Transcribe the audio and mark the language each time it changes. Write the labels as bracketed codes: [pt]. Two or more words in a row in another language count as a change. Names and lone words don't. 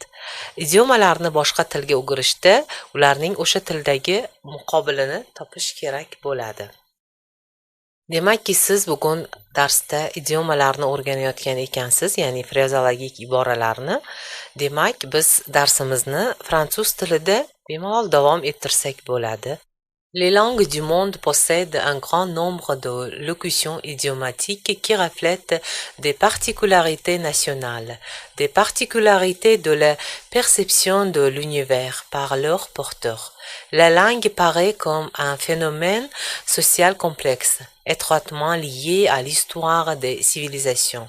[uz] Idiomalarni boshqa tilga o'girishda ularning o'sha tildagi muqobilini topish kerak bo'ladi. Demakki, siz bugun darsda idiomalarni o'rganayotgan ekansiz, ya'ni frezologik iboralarni. Demak, biz darsimizni fransuz tilida bemalol davom ettirsak bo'ladi. [fr] Les langues du monde possèdent un grand nombre de locutions idiomatiques qui reflètent des particularités nationales, des particularités de la perception de l'univers par leurs porteurs. La langue paraît comme un phénomène social complexe, étroitement lié à l'histoire des civilisations.